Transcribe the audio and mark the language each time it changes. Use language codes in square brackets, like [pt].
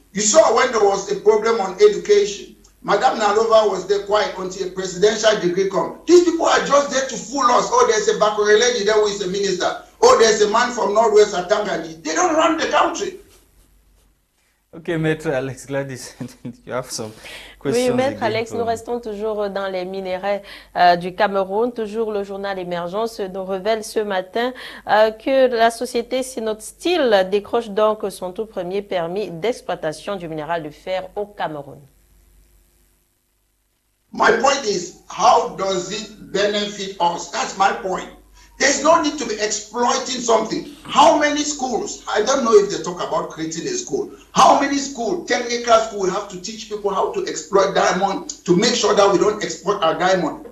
[en] You saw when there was a problem on education. Madame Nalova was there quiet until a presidential degree come. These people are just there to fool us. Oh, there's a Bakureleji there who is a minister. Oh, there's a man from Northwest Atangaji. They don't run the country. Ok, Maître Alex Gwladys, you have some questions. [fr] Oui, Maître Alex, nous restons toujours dans les minéraux du Cameroun. Toujours le journal Émergence nous révèle ce matin que la société Synode Steel décroche donc son tout premier permis d'exploitation du minéral de fer au Cameroun. [en] My point is, how does it benefit us? That's my point. There's no need to be exploiting something. How many schools, I don't know if they talk about creating a school. How many schools, technical schools, we have to teach people how to exploit diamond to make sure that we don't export our diamond.